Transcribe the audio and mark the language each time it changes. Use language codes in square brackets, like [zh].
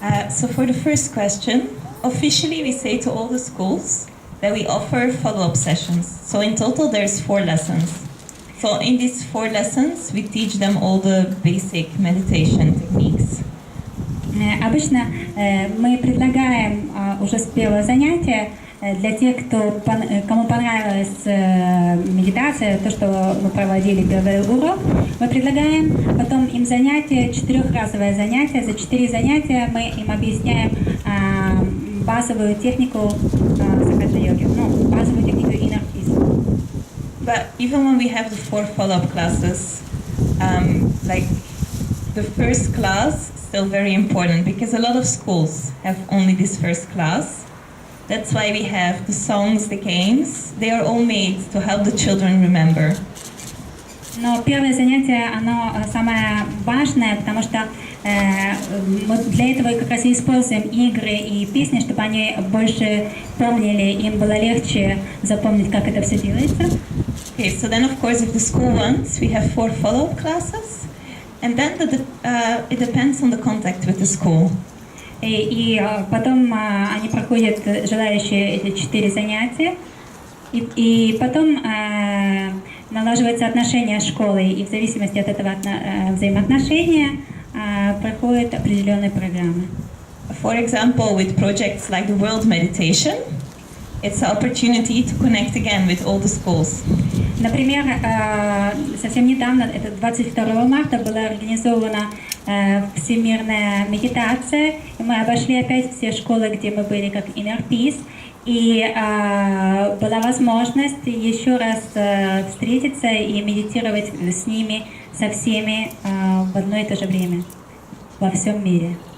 [en] So for the first question, officially we say to all the schools that we offer follow-up sessions. So in total there's 4 lessons. So in these 4 lessons we teach them all the basic meditation techniques. [ru] Обычно мы предлагаем уже с первого занятия для тех, кому понравилась медитация, то, что мы проводили первый урок, мы предлагаем потом им занятие, 4-разовое занятие. За 4 занятия мы им объясняем базовую технику сахаджа-йоги, базовую технику inner peace. [en] But even when we have the 4 follow-up classes, like the first class is still very important because a lot of schools have only this first class. That's why we have the songs, the games. They are all made to help the children remember. [ru] Но первое занятие, оно самое важное, потому что мы для этого как раз и используем игры и песни, чтобы они больше помнили, им было легче запомнить, как это все делается. [en] Okay, so then of course if the school wants, we have 4 follow-up classes. And then it depends on the contact with the school. [ru] И потом они проходят, желающие, эти 4 занятия. И потом налаживаются отношения с школой, и в зависимости от этого взаимоотношения проходят определенные программы. [en] For example, with projects like the World Meditation, it's an opportunity to connect again with all the schools. [ru] Например, совсем недавно, это 22 марта, была организована всемирная медитация, и мы обошли опять все школы, где мы были как Inner Peace, и была возможность еще раз встретиться и медитировать с ними, со всеми в одно и то же время, во всем мире.